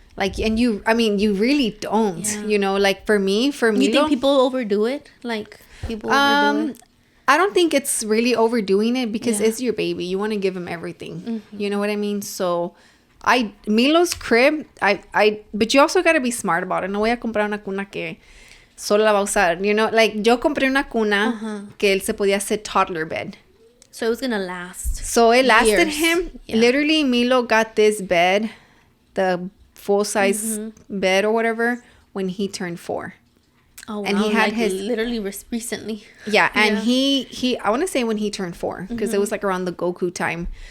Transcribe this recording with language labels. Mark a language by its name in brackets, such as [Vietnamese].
[English] Like, and you really don't. Yeah. You know, like for me, you think people overdo it? Like, people overdo it? I don't think it's really overdoing it because it's your baby. You want to give him everything. You know what I mean? So Milo's crib, but you also got to be smart about it. [Spanish] No voy a comprar una cuna que solo la va a usar. [English] You know, like, [Spanish] yo compré una cuna que él se podía hacer toddler bed. [English] So it was going to last. So it lasted years. him. Yeah. Literally, Milo got this bed, the full-size bed or whatever, when he turned 4. Oh, wow. And he had like his... literally recently. Yeah, and he I want to say when he turned 4, because it was like around the Goku time.